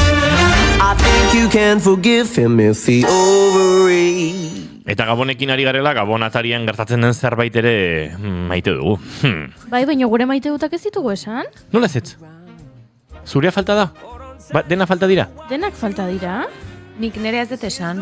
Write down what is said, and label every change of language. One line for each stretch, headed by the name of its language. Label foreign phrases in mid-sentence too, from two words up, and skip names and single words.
English: I think you can forgive him if he overeats.
Basque: Eta Gabonekin ari garela, Gabon atarian gertatzen den zerbait ere maite dugu. Bai, baina gure maite dutak ez ditugu esan? Nola ez? Zurea falta da? Dena falta dira? Denak falta dira? Nik nere ez dut esan.